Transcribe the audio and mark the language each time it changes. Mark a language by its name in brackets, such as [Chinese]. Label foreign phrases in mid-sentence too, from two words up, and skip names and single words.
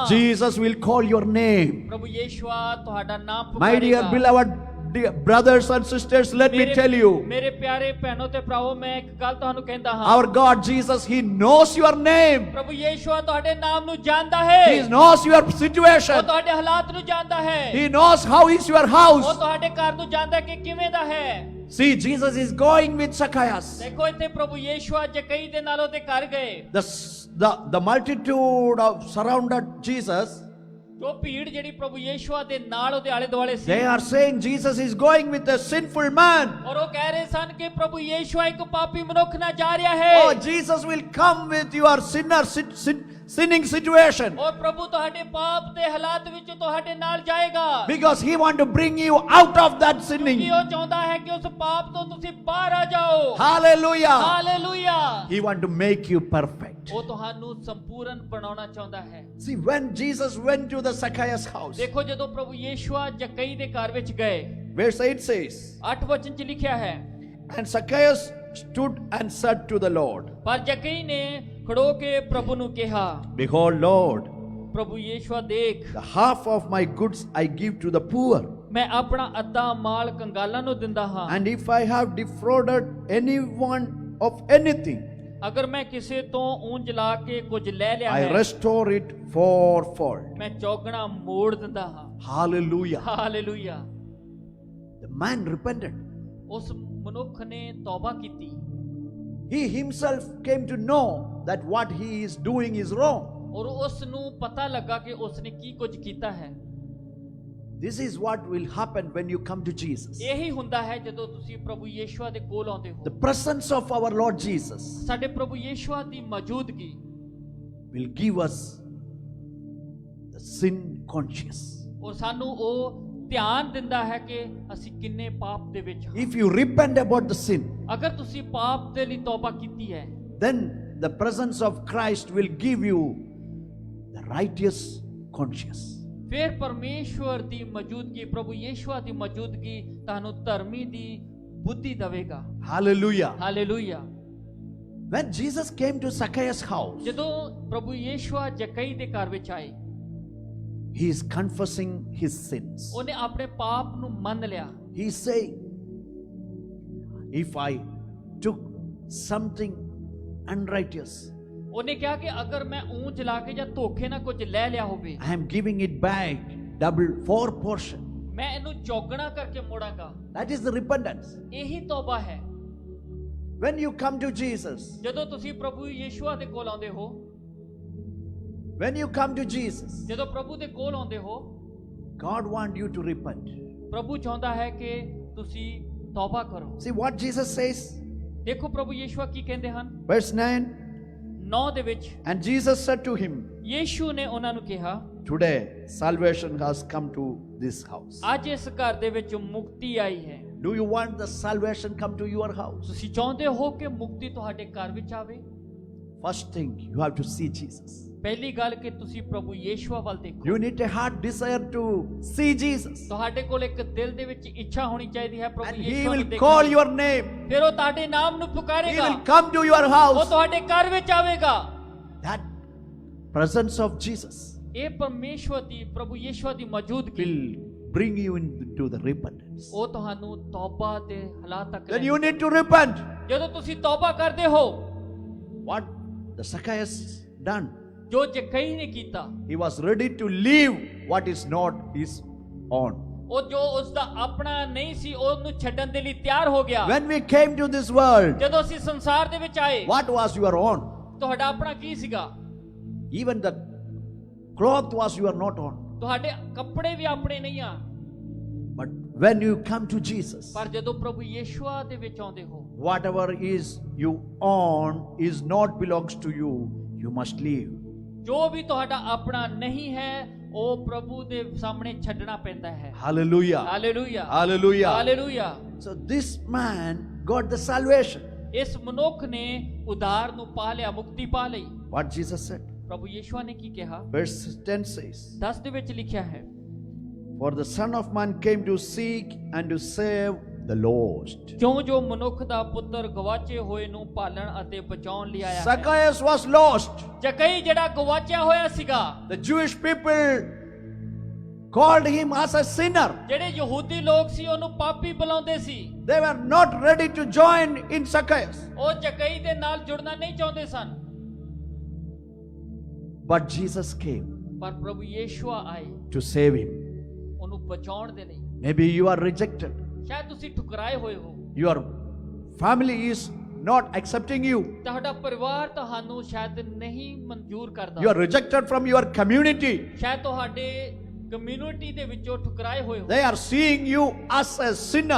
[English] Jesus will call your name. [Punjabi] ਪ੍ਰਭੂ ਯਿਸੂ ਤੁਹਾਡਾ ਨਾਮ [English] My dear [Punjabi] ਪੁਕਾਰੇਗਾ [English] beloved brothers and sisters, let me tell you, [Punjabi] ਮੇਰੇ ਪਿਆਰੇ ਭੈਣੋ ਤੇ ਭਰਾਵੋ ਮੈਂ ਇੱਕ ਗੱਲ ਤੁਹਾਨੂੰ ਕਹਿੰਦਾ ਹਾਂ [English] our God, Jesus, He knows your name. [Punjabi] ਪ੍ਰਭੂ ਯਿਸੂ ਤੁਹਾਡੇ ਨਾਮ ਨੂੰ ਜਾਣਦਾ ਹੈ [English] He knows your [Punjabi] ਉਹ [English] situation. [Punjabi] ਤੁਹਾਡੇ ਹਾਲਾਤ ਨੂੰ ਜਾਣਦਾ ਹੈ [English] He knows how is your [Punjabi] ਉਹ [English] house. [Punjabi] ਤੁਹਾਡੇ ਘਰ ਨੂੰ ਜਾਣਦਾ ਕਿ ਕਿਵੇਂ ਦਾ ਹੈ [English] See, Jesus is going with Zacchaeus. [Punjabi] ਦੇਖੋ ਇੱਥੇ ਪ੍ਰਭੂ ਯਿਸੂ ਜਕਈ ਦੇ ਨਾਲ ਉਹਦੇ ਘਰ ਗਏ [English] The multitude of surrounded Jesus, [Punjabi] ਜੋ ਭੀੜ ਜਿਹੜੀ ਪ੍ਰਭੂ ਯੀਸ਼ੂ ਦੇ ਨਾਲ ਉਹਦੇ ਆਲੇ ਦੁਆਲੇ ਸੀ [English] They are saying Jesus is going with a sinful man. [Punjabi] ਔਰ ਉਹ ਕਹਿ ਰਹੇ ਸਨ ਕਿ ਪ੍ਰਭੂ ਯੀਸ਼ੂ ਇੱਕ ਪਾਪੀ ਮਨੁੱਖ ਨਾਲ ਜਾ ਰਿਹਾ ਹੈ [English] Oh, Jesus will come with your sinning situation. [Punjabi] ਔਰ ਪ੍ਰਭੂ ਤੁਹਾਡੇ ਪਾਪ ਦੇ ਹਾਲਾਤ ਵਿੱਚ ਤੁਹਾਡੇ ਨਾਲ ਜਾਏਗਾ [English] Because he want to bring you out of that sinning. [Punjabi] ਕਿ ਉਹ ਚਾਹੁੰਦਾ ਹੈ ਕਿ ਉਸ ਪਾਪ ਤੋਂ ਤੁਸੀਂ ਬਾਹਰ ਆ ਜਾਓ [English] Hallelujah. [Punjabi] ਹਾਲੇਲੂਇਆ [English] He want to make you perfect. [Punjabi] ਉਹ ਤੁਹਾਨੂੰ ਸੰਪੂਰਨ ਬਣਾਉਣਾ ਚਾਹੁੰਦਾ ਹੈ [English] See, when Jesus went to the Zacchaeus house, [Punjabi] ਦੇਖੋ ਜਦੋਂ ਪ੍ਰਭੂ ਯੀਸ਼ੂ ਜਕਈ ਦੇ ਘਰ ਵਿੱਚ ਗਏ [English] verse 8 says, [Punjabi] 8 ਵਚਨ ਚ ਲਿਖਿਆ ਹੈ [English] and Zacchaeus stood and said to the Lord, [Punjabi] ਪਰ ਜਕਈ ਨੇ ਖੜੋ ਕੇ ਪ੍ਰਭੂ ਨੂੰ ਕਿਹਾ [English] Behold, Lord, [Punjabi] ਪ੍ਰਭੂ ਯੀਸ਼ੂ ਦੇਖ [English] the half of my goods I give to the poor. [Punjabi] ਮੈਂ ਆਪਣਾ ਅੱਧਾ ਮਾਲ ਕੰਗਾਲਾਂ ਨੂੰ ਦਿੰਦਾ ਹਾਂ [English] And if I have defrauded anyone of anything, [Punjabi] ਅਗਰ ਮੈਂ ਕਿਸੇ ਤੋਂ ਉਂਝ ਲਾ ਕੇ ਕੁਝ ਲੈ ਲਿਆ [English] I [Punjabi] ਹੈ [English] restore it fourfold. [Punjabi] ਮੈਂ ਚੌਗਣਾ ਮੋੜ ਦਿੰਦਾ ਹਾਂ [English] Hallelujah. [Punjabi] ਹਾਲੇਲੂਇਆ [English] The man repented. [Punjabi] ਉਸ ਮਨੁੱਖ ਨੇ ਤੌਬਾ ਕੀਤੀ [English] He himself came to know that what he is doing is wrong. [Punjabi] ਔਰ ਉਸ ਨੂੰ ਪਤਾ ਲੱਗਾ ਕਿ ਉਸ ਨੇ ਕੀ ਕੁਝ ਕੀਤਾ ਹੈ [English] This is what will happen when you come to Jesus. [Punjabi] ਇਹੀ ਹੁੰਦਾ ਹੈ ਜਦੋਂ ਤੁਸੀਂ ਪ੍ਰਭੂ ਯੀਸ਼ੂ ਦੇ ਕੋਲ ਆਉਂਦੇ [English] The [Punjabi] ਹੋ [English] presence of our Lord Jesus [Punjabi] ਸਾਡੇ ਪ੍ਰਭੂ ਯੀਸ਼ੂ ਦੀ ਮੌਜੂਦਗੀ [English] will give us the sin conscious. [Punjabi] ਔਰ ਸਾਨੂੰ ਉਹ ਧਿਆਨ ਦਿੰਦਾ ਹੈ ਕਿ ਅਸੀਂ ਕਿੰਨੇ ਪਾਪ ਦੇ ਵਿੱਚ ਹਾਂ [English] If you repent about the sin, [Punjabi] ਅਗਰ ਤੁਸੀਂ ਪਾਪ ਦੇ ਲਈ ਤੌਬਾ ਕੀਤੀ ਹੈ [English] then the presence of Christ will give you the righteous conscience. [Punjabi] ਫਿਰ ਪਰਮੇਸ਼ਵਰ ਦੀ ਮੌਜੂਦਗੀ ਪ੍ਰਭੂ ਯੀਸ਼ੂ ਦੀ ਮੌਜੂਦਗੀ ਤੁਹਾਨੂੰ ਧਰਮੀ ਦੀ ਬੁੱਧੀ ਦੇਵੇਗਾ [English] Hallelujah. [Punjabi] ਹਾਲੇਲੂਇਆ [English] When Jesus came to Zacchaeus' house, [Punjabi] ਜਦੋਂ ਪ੍ਰਭੂ ਯੀਸ਼ੂ ਜਕਈ ਦੇ ਘਰ ਵਿੱਚ ਆਏ [English] he is confessing his sins. [Punjabi] ਉਹਨੇ ਆਪਣੇ ਪਾਪ ਨੂੰ ਮੰਨ ਲਿਆ [English] He is saying, if I took something unrighteous, [Punjabi] ਉਹਨੇ ਕਿਹਾ ਕਿ ਅਗਰ ਮੈਂ ਉਂਝ ਲਾ ਕੇ ਜਾਂ ਧੋਖੇ ਨਾਲ ਕੁਝ ਲੈ ਲਿਆ ਹੋਵੇ [English] I am giving it back double, 4 portion. [Punjabi] ਮੈਂ ਇਹਨੂੰ ਚੌਗਣਾ ਕਰਕੇ ਮੋੜਾਂਗਾ [English] That is the repentance. [Punjabi] ਇਹੀ ਤੌਬਾ ਹੈ [English] When you come to Jesus, [Punjabi] ਜਦੋਂ ਤੁਸੀਂ ਪ੍ਰਭੂ ਯੀਸ਼ੂ ਦੇ ਕੋਲ ਆਉਂਦੇ ਹੋ [English] when you come to Jesus, [Punjabi] ਜਦੋਂ ਪ੍ਰਭੂ ਦੇ ਕੋਲ ਆਉਂਦੇ ਹੋ [English] God wants you to repent. [Punjabi] ਪ੍ਰਭੂ ਚਾਹੁੰਦਾ ਹੈ ਕਿ ਤੁਸੀਂ ਤੌਬਾ ਕਰੋ [English] See what Jesus says? [Punjabi] ਦੇਖੋ ਪ੍ਰਭੂ ਯੀਸ਼ੂ ਕੀ ਕਹਿੰਦੇ ਹਨ [English] Verse 9, [Punjabi] 9 ਦੇ ਵਿੱਚ [English] and Jesus said to him, [Punjabi] ਯੀਸ਼ੂ ਨੇ ਉਹਨਾਂ ਨੂੰ ਕਿਹਾ [English] today salvation has come to this house. [Punjabi] ਅੱਜ ਇਸ ਘਰ ਦੇ ਵਿੱਚ ਮੁਕਤੀ ਆਈ ਹੈ [English] Do you want the salvation come to your house? [Punjabi] ਤੁਸੀਂ ਚਾਹੁੰਦੇ ਹੋ ਕਿ ਮੁਕਤੀ ਤੁਹਾਡੇ ਘਰ ਵਿੱਚ ਆਵੇ [English] First thing, you have to see Jesus. [Punjabi] ਪਹਿਲੀ ਗੱਲ ਕਿ ਤੁਸੀਂ ਪ੍ਰਭੂ ਯੀਸ਼ੂ ਵੱਲ ਦੇਖੋ [English] You need a heart desire to see Jesus. [Punjabi] ਤੁਹਾਡੇ ਕੋਲ ਇੱਕ ਦਿਲ ਦੇ ਵਿੱਚ ਇੱਛਾ ਹੋਣੀ ਚਾਹੀਦੀ ਹੈ ਪ੍ਰਭੂ [English] And He [Punjabi] ਯੀਸ਼ੂ [English] will [Punjabi] ਨੂੰ ਦੇਖਣ [English] call [Punjabi] ਦੀ। [English] your name. [Punjabi] ਫਿਰ ਉਹ ਤੁਹਾਡੇ ਨਾਮ ਨੂੰ [English] He [Punjabi] ਪੁਕਾਰੇਗਾ [English] will come to your [Punjabi] ਉਹ [English] house. [Punjabi] ਤੁਹਾਡੇ ਘਰ ਵਿੱਚ ਆਵੇਗਾ [English] That presence of Jesus [Punjabi] ਇਹ ਪਰਮੇਸ਼ਵਰ ਦੀ ਪ੍ਰਭੂ ਯੀਸ਼ੂ ਦੀ ਮੌਜੂਦਗੀ [English] will bring you into the repentance. [Punjabi] ਉਹ ਤੁਹਾਨੂੰ ਤੌਬਾ ਦੇ ਹਾਲਾਤ ਤੱਕ [English] Then [Punjabi] ਲੈ [English] you need to repent. [Punjabi] ਜਦੋਂ ਤੁਸੀਂ ਤੌਬਾ ਕਰਦੇ ਹੋ [English] What the Zacchaeus done? [Punjabi] ਜੋ ਜਕਈ ਨੇ ਕੀਤਾ [English] He was ready to leave what is not his own. [Punjabi] ਉਹ ਜੋ ਉਸ ਦਾ ਆਪਣਾ ਨਹੀਂ ਸੀ ਉਹਨੂੰ ਛੱਡਣ ਦੇ ਲਈ ਤਿਆਰ ਹੋ ਗਿਆ [English] When we came to this world, [Punjabi] ਜਦੋਂ ਅਸੀਂ ਸੰਸਾਰ ਦੇ ਵਿੱਚ ਆਏ [English] what was your own? [Punjabi] ਤੁਹਾਡਾ ਆਪਣਾ ਕੀ ਸੀਗਾ [English] Even the cloth was your not own. [Punjabi] ਤੁਹਾਡੇ ਕੱਪੜੇ ਵੀ ਆਪਣੇ ਨਹੀਂ ਆ [English] But when you come to Jesus, [Punjabi] ਪਰ ਜਦੋਂ ਪ੍ਰਭੂ ਯੀਸ਼ੂ ਦੇ ਵਿੱਚ ਆਉਂਦੇ ਹੋ [English] whatever is you own is not belongs to you. You must leave. [Punjabi] ਜੋ ਵੀ ਤੁਹਾਡਾ ਆਪਣਾ ਨਹੀਂ ਹੈ ਉਹ ਪ੍ਰਭੂ ਦੇ ਸਾਹਮਣੇ ਛੱਡਣਾ ਪੈਂਦਾ ਹੈ [English] Hallelujah. [Punjabi] ਹਾਲੇਲੂਇਆ [English] Hallelujah. [Punjabi] ਹਾਲੇਲੂਇਆ [English] So this man got the salvation. [Punjabi] ਇਸ ਮਨੁੱਖ ਨੇ ਉਦਾਰ ਨੂੰ ਪਾ ਲਿਆ ਮੁਕਤੀ ਪਾ ਲਈ [English] What Jesus said. [Punjabi] ਪ੍ਰਭੂ ਯੀਸ਼ੂ ਨੇ ਕੀ ਕਿਹਾ [English] Verse 10 says, [Punjabi] 10 ਦੇ ਵਿੱਚ ਲਿਖਿਆ ਹੈ [English] For the Son of Man came to seek and to save the lost. [Punjabi] ਕਿਉਂ ਜੋ ਮਨੁੱਖ ਦਾ ਪੁੱਤਰ ਗਵਾਚੇ ਹੋਏ ਨੂੰ ਪਾਲਣ ਅਤੇ ਬਚਾਉਣ ਲਈ ਆਇਆ ਹੈ [English] Zacchaeus was lost. [Punjabi] ਜਕਈ ਜਿਹੜਾ ਗਵਾਚਿਆ ਹੋਇਆ ਸੀਗਾ [English] The Jewish people called him as a sinner. [Punjabi] ਜਿਹੜੇ ਯਹੂਦੀ ਲੋਕ ਸੀ ਉਹਨੂੰ ਪਾਪੀ ਬੁਲਾਉਂਦੇ ਸੀ [English] They were not ready to join in Zacchaeus. [Punjabi] ਉਹ ਜਕਈ ਦੇ ਨਾਲ ਜੁੜਨਾ ਨਹੀਂ ਚਾਹੁੰਦੇ ਸਨ [English] But Jesus came [Punjabi] ਪਰ ਪ੍ਰਭੂ ਯੀਸ਼ੂ ਆਏ [English] to save him. [Punjabi] ਉਹਨੂੰ ਬਚਾਉਣ ਦੇ ਲਈ [English] Maybe you are rejected. [Punjabi] ਸ਼ਾਇਦ ਤੁਸੀਂ ਠੁਕਰਾਏ ਹੋਏ ਹੋ [English] Your family is not accepting you. [Punjabi] ਤੁਹਾਡਾ ਪਰਿਵਾਰ ਤੁਹਾਨੂੰ ਸ਼ਾਇਦ ਨਹੀਂ ਮਨਜ਼ੂਰ ਕਰਦਾ [English] You are rejected from your community. [Punjabi] ਸ਼ਾਇਦ ਤੁਹਾਡੇ ਕਮਿਊਨਿਟੀ ਦੇ ਵਿੱਚੋਂ ਠੁਕਰਾਏ ਹੋਏ ਹੋ [English] They are seeing you as a sinner.